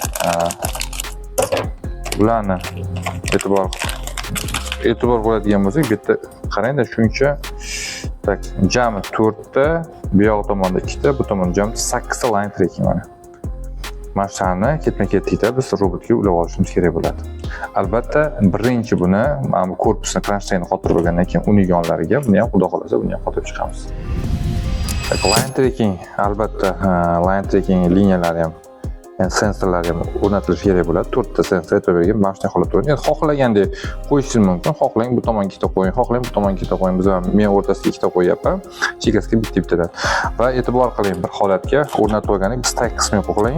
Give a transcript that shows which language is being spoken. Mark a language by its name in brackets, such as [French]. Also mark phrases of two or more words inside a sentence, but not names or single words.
[Uzbek] Ularni e'tibor bo'ladigan bo'lsak, bu yerda qarangda shuncha tak, jami 4 ta, bu yoq tomonda 2 ta, bu tomonda jami 8 ta [English] line tracking [Uzbek] mana. Mashlarni ketma-ketlikda biz robotga ulab olishimiz kerak bo'ladi. Albatta, birinchi buni mana bu korpusni kronshtaynni qotirib olgandan keyin uning yonlariga buni ham xudo xolasa buni ham qotirib chiqamiz. [English] Line tracking, [Uzbek] albatta, [English] line tracking [Uzbek] liniyalari ham sensorlar ham o'rnatilishi kerak bo'ladi. 4 ta sensor e'tiborga mana shunday holatda o'rnatilgan. Xohlagandek qo'yishingiz mumkin. Xohlang bu tomonga ikkita qo'ying, xohlang bu tomonga ikkita qo'ying. Biz men o'rtasiga ikkita qo'yapman. Chekkasiga bitta-bittadan. Va e'tibor qiling, bir holatga o'rnatib olganik biz tag qismiga qo'ying.